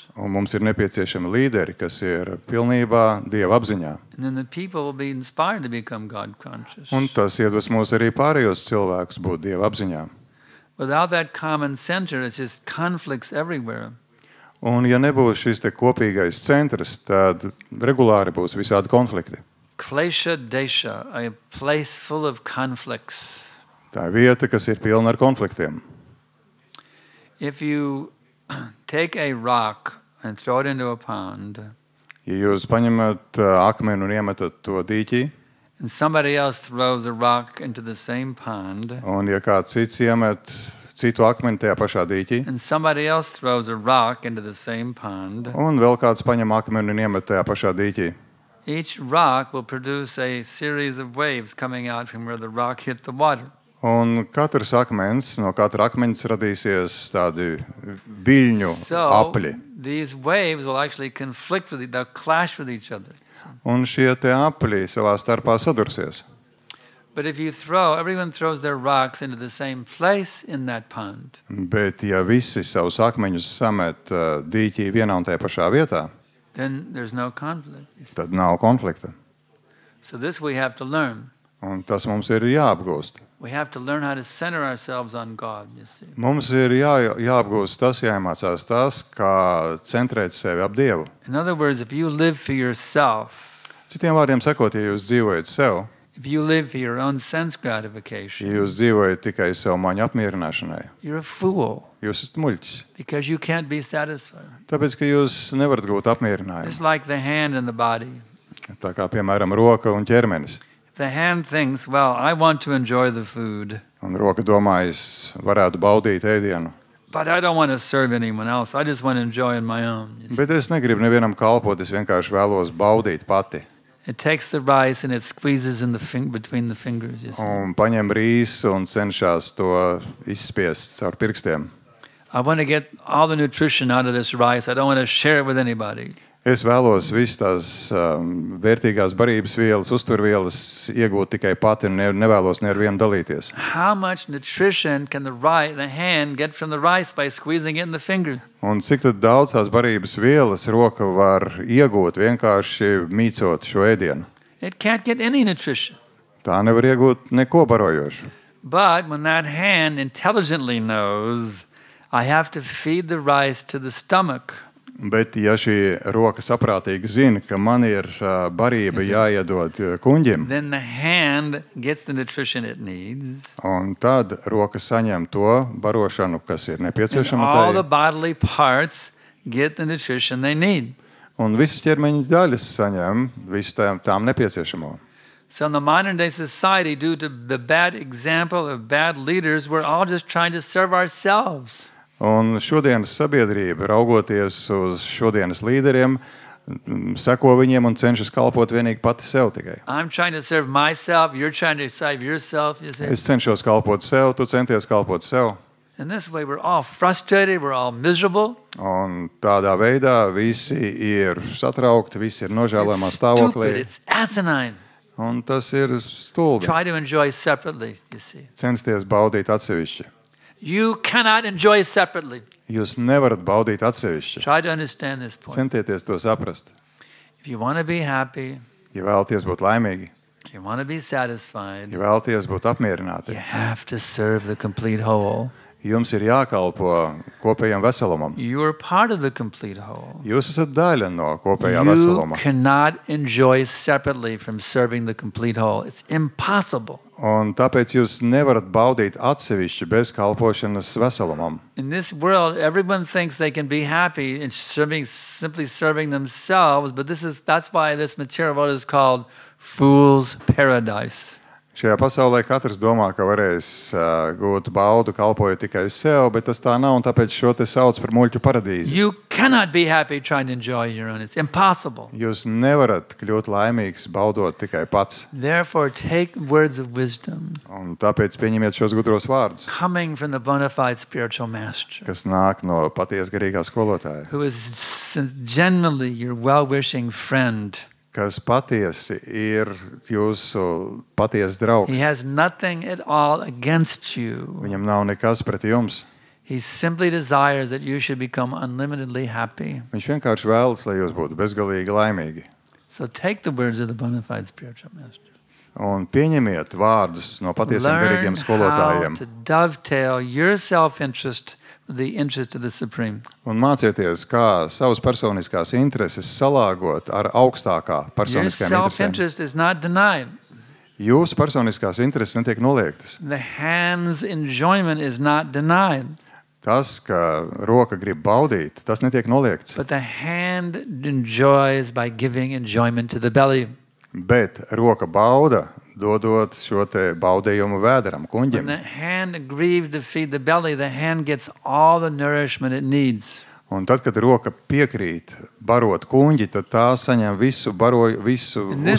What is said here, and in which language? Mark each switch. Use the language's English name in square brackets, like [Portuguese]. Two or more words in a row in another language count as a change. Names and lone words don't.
[Latvian] Un mums ir nepieciešami līderi, kas ir pilnībā Dieva apziņā. [English] And then the people will be inspired to become God conscious. [Latvian] Un tas iedvesmos arī pārējos cilvēkus būt Dieva apziņā. [English] Without that common center, it's just conflicts everywhere. [Latvian] Un ja nebūs šis te kopīgais centrs, tad regulāri būs visādi konflikti. [Sanskrit] Klesha desha, [English] a place full of conflicts. [Latvian] Tā ir vieta, kas ir pilna ar konfliktiem. [English] If you take a rock and throw it into a pond, [Latvian] Ja jūs paņemat akmeni un iemetat to dīķī, [English] and somebody else throws a rock into the same pond, [Latvian] un ja kāds cits iemet citu akmeni tajā pašā dīķī, [English] and somebody else throws a rock into the same pond, [Latvian] un vēl kāds paņem akmeni un iemet tajā pašā dīķī, [English] each rock will produce a series of waves coming out from where the rock hit the water. [Latvian] un katrs akmens, no katra akmeņa radīsies tādi viļņu apļi. [English] These waves will actually conflict with they'll clash with each other. [Latvian] Un šie te apļi savā starpā sadursies. [English] But if you everyone throws their rocks into the same place in that pond, [Latvian] Bet ja visi savus akmeņus samet dīķī vienā un tajā pašā vietā, [English] then there's no conflict. [Latvian] tad nav konflikta. [English] So this we have to learn. [Latvian] Un tas mums ir jāapgūst. [English] We have to learn how to center ourselves on God, you see. [Latvian] Mums ir jāapgūst tas, jāiemācās tas, kā centrēt sevi ap Dievu. [English] In other words, if you live for yourself, [Latvian] Citiem vārdiem sakot, ja jūs dzīvojat sev, [English] if you live for your own sense [Latvian] ja [English] gratification, [Latvian] jūs dzīvojat tikai sev maņu apmierināšanai, [English] you're a fool [Latvian] jūs esat muļķis. [English] because you can't be satisfied. [Latvian] Tāpēc, ka jūs nevarat gūt apmierinājumu. [English] It's like the hand and the body. [Latvian] Tā kā, piemēram, roka un ķermenis. [English] The hand thinks, well, I want to enjoy the food, [Latvian] Un roka domā, es varētu baudīt ēdienu. [English] but I don't want to serve anyone else. I just want to enjoy on my own. you see. [Latvian] Bet es negribu nevienam kalpot, es vienkārši vēlos baudīt pati. [English] It takes the rice and it squeezes in between the fingers, you see. [Latvian] Un paņem rīsu un cenšas to izspiest caur pirkstiem. [English] I want to get all the nutrition out of this rice. I don't want to share it with anybody. [Latvian] Es vēlos visas tās vērtīgās barības vielas, uzturvielas iegūt tikai pati un nevēlos ne ar vienu dalīties. [English] How much nutrition can the hand get from the rice by squeezing it in the finger? [Latvian] Un cik tad daudz tās barības vielas roka var iegūt vienkārši mīcot šo ēdienu? [English] It can't get any nutrition. [Latvian] Tā nevar iegūt neko barojošu. [English] But when that hand intelligently knows, I have to feed the rice to the stomach, [Latvian] Bet ja šī roka saprātīgi zina, ka man ir barība jāiedod kuņģim, [English] then the hand gets the nutrition it needs, [Latvian] un tad roka saņem to barošanu, kas ir [English] and [Latvian] nepieciešama [English] all the [Latvian] tai, [English] bodily parts get the nutrition they need. [Latvian] un visas ķermeņa daļas saņem visu tām nepieciešamo. [English] So in the modern day society, due to the bad example of bad leaders, we're all just trying to serve ourselves. [Latvian] Un šodienas sabiedrība, raugoties uz šodienas līderiem, seko viņiem un cenšas kalpot vienīgi pati sev tikai. [English] I'm trying to serve myself, you're trying to serve yourself, you see. [Latvian] Es cenšos kalpot sev, tu centies kalpot sev. [English] And this way we're all frustrated, we're all miserable. [Latvian] Un tādā veidā visi ir satraukti, visi ir nožēlojamā [English] It's stupid, [Latvian] stāvoklī. [English] it's asinine. [Latvian] Un tas ir stulbi. [English] Try to enjoy separately, you see. [Latvian] Censties baudīt atsevišķi. [English] You cannot enjoy separately. [Latvian] Jūs nevarat baudīt atsevišķi. [English] Try to understand this point. [Latvian] Centieties to saprast. [English] If you want to be happy, [Latvian] Ja vēlaties būt laimīgi, [English] if you want to be satisfied, [Latvian] ja vēlaties būt [English] you [Latvian] apmierināti, [English] have to serve the complete whole. [Latvian] jums ir jākalpo kopējam veselumam. [English] You are part of the complete whole. [Latvian] Jūs esat daļa no kopējā [English] You [Latvian] veseluma. [English] cannot enjoy separately from serving the complete whole. It's impossible. [Latvian] Un tāpēc jūs nevarat baudīt atsevišķi bez kalpošanas veselumam. [English] In this world, everyone thinks they can be happy in simply serving themselves, but that's why this material world is called fool's paradise. [Latvian] Šajā pasaulē katrs domā, ka varēs gūt baudu kalpojot tikai sev, bet tas tā nav, un tāpēc šo te sauc par muļķu paradīzi. [English] You cannot be happy trying to enjoy your own. It's impossible. [Latvian] Jūs nevarat kļūt laimīgs baudot tikai pats. [English] Therefore, take words of wisdom [Latvian] Un tāpēc pieņemiet šos gudros vārdus, [English] coming from the bona fide spiritual master, [Latvian] kas nāk no patiesa garīgā skolotāja, [English] who is genuinely your well-wishing friend. [Latvian] kas patiesi ir jūsu patiesa draugs. [English] He has nothing at all against you. [Latvian] Viņam nav nekas pret jums. [English] He simply desires that you should become unlimitedly happy. [Latvian] Viņš vienkārši vēlas, lai jūs būtu bezgalīgi laimīgi. [English] So take the words of the bona fide spiritual master. [Latvian] Un pieņemiet vārdus no patiesiem [English] Learn [Latvian] garīgiem [English] how [Latvian] skolotājiem. [English] to dovetail your self-interest with the interest of the Supreme. [Latvian] Un mācieties, kā savas personiskās intereses salāgot ar augstākā [English] Your [Latvian] personiskajām interesēm. [English] self-interest is not denied. [Latvian] Jūsu personiskās intereses netiek noliektas. [English] The hand's enjoyment is not denied. [Latvian] Tas, ka roka grib baudīt, tas netiek noliekts. [English] But the hand enjoys by giving enjoyment to the belly. [Latvian] Bet roka bauda, dodot šo te baudējumu vēderam, [English] When [Latvian] kuņģim. [English] the hand agrees to feed the belly, the hand gets all the nourishment it needs. [Latvian] Un tad, kad roka piekrīt barot kuņģi, tad tā saņem visu [English] In this